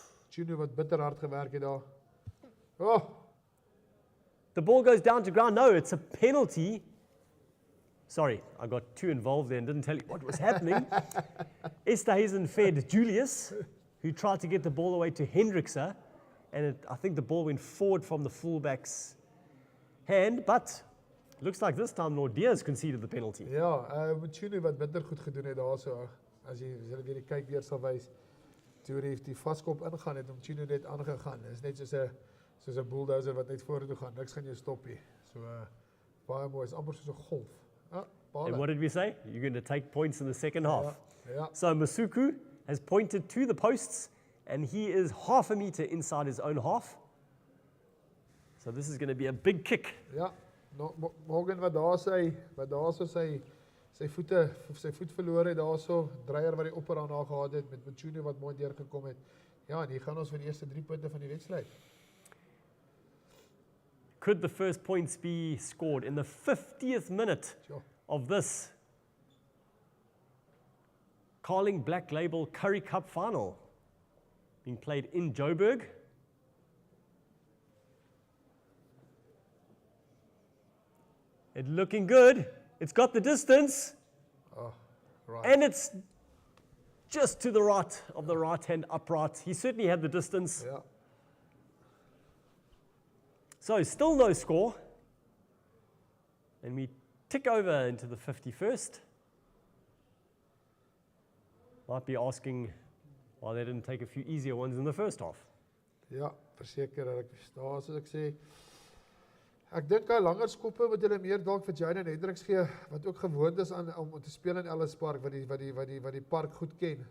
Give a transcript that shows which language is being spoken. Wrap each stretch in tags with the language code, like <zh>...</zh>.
<af>Chino wat bitter hard gewerk het daar. Oh,</af> <en>The ball goes down to ground. No, it's a penalty. Sorry, I got too involved there and didn't tell you what was happening. Esterhuizen fed Julius, who tried to get the ball away to Hendrickse, and I think the ball went forward from the fullback's hand, but it looks like this time Nordia's conceded the penalty.</en> <af>ja, Chino wat bitter goed gedoen het daarso. As jy weer die kyk weer sal wys. Toe hy die vaskop ingaan het om Chino net aangegaan. Dit is net soos 'n bulldozer wat net vorentoe gaan. Niks gaan jou stop nie. So baie mooi, is amper soos 'n golf.</af> <en>And what did we say? You're going to take points in the second half.</en> <af>Ja.</af> <en>So Masuku has pointed to the posts, and he is half a meter inside his own half. So this is going to be a big kick.</en> <af>Ja. Morgan wat daarso sy voet verloor het daarso, Dreyer wat die opper aan haar gehad het met Machune wat mooi deurgekom het. Ja, en hier gaan ons vir die eerste 3 punte van die wedstryd.</af> <en>Could the first points be scored in the 50th minute Sure. of this Carling Black Label Curry Cup final being played in Joburg. It's looking good. It's got the distance. Oh, right. And it's just to the right of the right-hand upright. He certainly had the distance. Yeah. So still no score. And we tick over into the 51st. Might be asking why they didn't take a few easier ones in the first half.</en> <af>Ja, verseker dat ek verstaan soos ek sê. Ek dink hy langer skoppe moet hulle meer dalk vir Jayden Hendricks gee wat ook gewoond is aan om te speel in Ellis Park wat die park goed ken.</af>